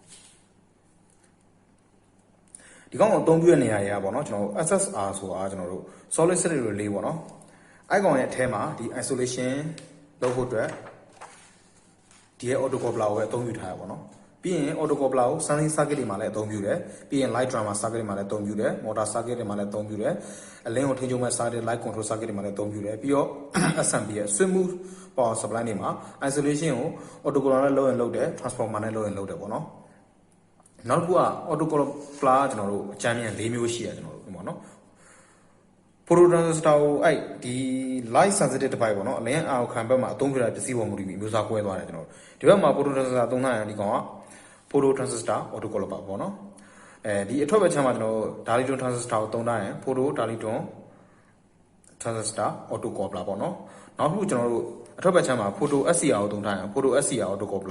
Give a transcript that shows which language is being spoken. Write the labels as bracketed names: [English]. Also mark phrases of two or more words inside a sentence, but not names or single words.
[Burmese] ဒီကောင်ကိုအသုံးပြုတဲ့နေရာတွေကပေါ့နော်ကျွန်တော်တို့ SSR ဆိုတာကျွန်တော်တို့ [English] solid state [Burmese] လေးပေါ့နော်အဲ့ကောင်ရဲ့အထဲမှာဒီ isolation လုပ်ဖို့အတွက်ဒီရဲ့ Optocoupler ကိုပဲအသုံးပြုထားရပါပေါ့နော်ပြီးရင် Optocoupler ကို [English] sensing circuit [Burmese] တွေမှာလည်းအသုံးပြုတယ်ပြီးရင် [English] light drama circuit [Burmese] တွေမှာလည်းအသုံးပြုတယ် [English] motor circuit [Burmese] တွေမှာလည်းအသုံးပြုတယ်အလင်းကိုထိန်းချုပ်မဲ့ circuit [English] light control circuit [Burmese] တွေမှာလည်းအသုံးပြုတယ်ပြီးတော့ SMP ရဲ့ [English] switch move power supply [Burmese] တွေမှာ isolation ကို Optocoupler နဲ့လုပ်ရင်လုပ်တယ် transformer နဲ့လုပ်ရင်လုပ်တယ်ပေါ့နော် နောက်တစ်ခုက Optocoupler ကျွန်တော်တို့အကြမ်းမြန်၄မျိုးရှိရကျွန်တော်တို့ပေါ့နော် [English] photo transistor [Burmese] ကိုအဲ့ဒီ [English] light sensitive device [Burmese] ပေါ့နော်အလင်းအာရုံခံဘက်မှာအသုံးပြုတဲ့ပစ္စည်းပေါ်မူတည်ပြီးမျိုးစားကွဲသွားတယ်ကျွန်တော်တို့ဒီဘက်မှာ [English] photo transistor [Burmese] သုံးထားရင်ဒီကောင်က [English] photo transistor Optocoupler [Burmese] ပေါ့နော်ဒီအထွက်ဘက်ချမ်းမှာကျွန်တော်တို့ [English] Dalitron transistor [Burmese] ကိုသုံးထားရင် [English] photo Dalitron transistor Optocoupler [Burmese] ပေါ့နော်နောက်တစ်ခုကျွန်တော်တို့အထွက်ဘက်ချမ်းမှာ [English] photo SCR [Burmese] ကိုသုံးထားရင် [English] photo SCR Optocoupler